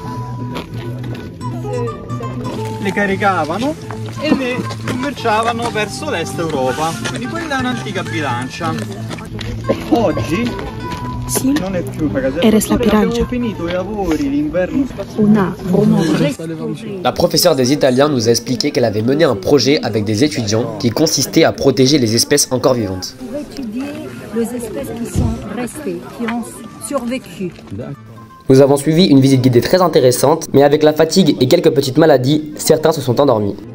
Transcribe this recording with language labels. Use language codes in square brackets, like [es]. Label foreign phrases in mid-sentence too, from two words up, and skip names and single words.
[it] Le caricavano e le commerciavano verso l'est Europa. Quindi quella è un'antica bilancia. Oggi non è più una casa del pastore, abbiamo finito i lavori l'inverno scorso. [fr] La professeure des Italiens nous a expliqué qu'elle avait mené un projet avec des étudiants qui consistait à protéger les espèces encore vivantes. On va étudier les espèces qui sont restées, qui ont survécu. Nous avons suivi une visite guidée très intéressante, mais avec la fatigue et quelques petites maladies, certains se sont endormis.